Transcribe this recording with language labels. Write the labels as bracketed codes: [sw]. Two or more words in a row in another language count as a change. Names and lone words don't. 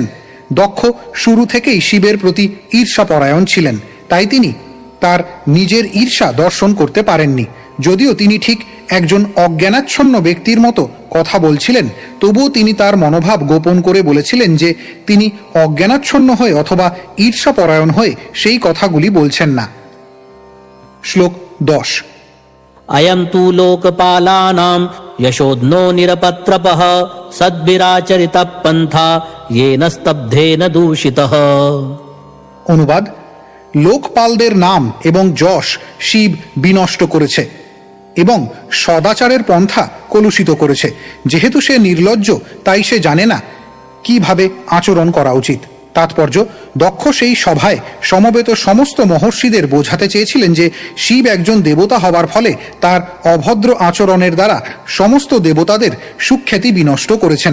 [bn] দক্ষ শুরু থেকেই শিবের প্রতি ঈর্ষাপরায়ণ ছিলেন, তাই তিনি তার নিজের ঈর্ষা দর্শন করতে পারেননি। যদিও তিনি ঠিক একজন অজ্ঞানাচ্ছন্ন ব্যক্তির মতো কথা বলছিলেন, তবুও তিনি তার মনোভাব গোপন করে বলেছিলেন যে তিনি অজ্ঞানাচ্ছন্ন হয়ে অথবা ঈর্ষাপরায়ণ হয়ে সেই কথাগুলি বলছেন না। শ্লোক 10। [sa] अयं तु लोकपालानां यशोध्नो निरपत्रपः सद्भिराचरितः पन्था येन स्तब्धेन दूषितः। [bn] অনুবাদ: লোকপালদের নাম এবং যশ শিব বিনষ্ট করেছে এবং সদাচারের পন্থা কলুষিত করেছে। যেহেতু সে নির্লজ্জ, তাই সে জানে না কিভাবে আচরণ করা উচিত। তাৎপর্য: দক্ষ সেই সভায় সমবেত সমস্ত মহর্ষিদের বোঝাতে চেয়েছিলেন যে শিব একজন দেবতা হওয়ার ফলে তার অভদ্র আচরণের দ্বারা সমস্ত দেবতাদের সুখ্যাতি বিনষ্ট করেছেন।